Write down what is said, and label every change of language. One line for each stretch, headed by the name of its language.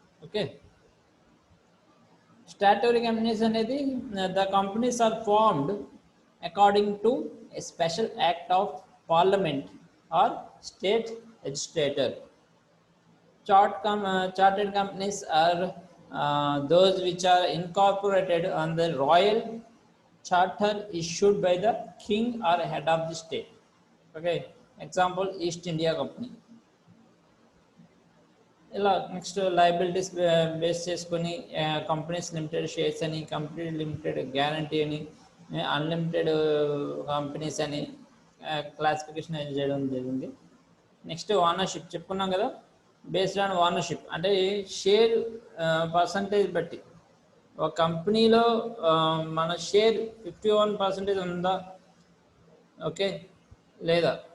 English: Okay, statutory companies అనేది the companies are formed according to a special act of parliament or state legislator. Chartered companies are those which are incorporated on the royal charter issued by the king or head of the state. Okay, example East India Company.
Telugu: ఇలా next liabilities base చేసుకొని companies limited shares అని, company limited guarantee అని, unlimited companies అని classification చేయడం జరిగింది. Next ownership చెప్పుకున్నాం కదా.
English: based on ownership
Telugu: అంటే షేర్ పర్సంటేజ్ బట్టి ఒక కంపెనీలో మన షేర్ 51% ఉందా, ఓకే, లేదా.